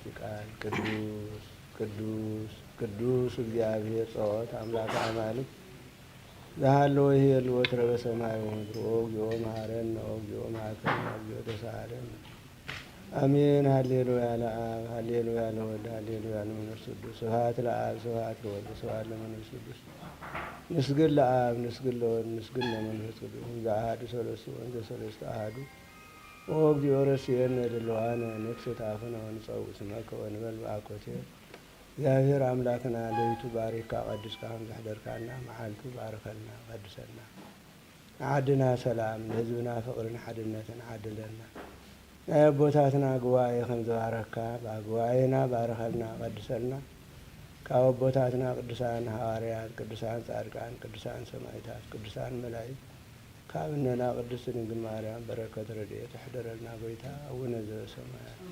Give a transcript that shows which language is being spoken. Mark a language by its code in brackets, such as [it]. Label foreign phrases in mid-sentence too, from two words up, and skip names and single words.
[gez] ቃል ቅዱስ ቅዱስ ቅዱስ እግዚአብሔር ጸወት አምላከ አማልክት ዘሃለወ ይሄልወት ረበ ሰማይ ወምድር እግዚኦ መሐረነ እግዚኦ መሐከነ እግዚኦ ተሳሃለነ አሜን። ሃሌሉያ ለአብ ሃሌሉያ ለወልድ ሃሌሉያ ለመንፈስ ቅዱስ ስብሐት ለአብ ስብሐት ለወልድ ስብሐት ለመንፈስ ቅዱስ ንስግድ ለአብ ንስግድ ለወልድ ንስግድ ለመንፈስ ቅዱስ ዘአሐዱ ሰለስቱ ወንዘ ሰለስቱ አሐዱ እግዚኦ ረሲየነ ድልዋነ ንክስት አፍነ ወንጸውዕ ስመከ ወንበል በአኮቴት [ti] እግዚአብሔር አምላክና ለይቱ ባሪካ ቀድስካ ከምዘሕደርካና መዓልቱ ባርከልና ቀድሰና ዓድና ሰላም ለህዝብና ፍቅርን ሓድነትን ዓድለና ናይ አቦታትና ጉባኤ ከምዝባረካ ጉባኤና ባርከልና ቀድሰልና ካብ አቦታትና ቅዱሳን ሐዋርያት ቅዱሳን ጻድቃን ቅዱሳን ሰማዕታት ቅዱሳን መላእክት ካብነና ቅድስት ድንግል ማርያም በረከት ረድኤት ተሕደረልና ጎይታ [gez] አቡነ ዘበሰማያት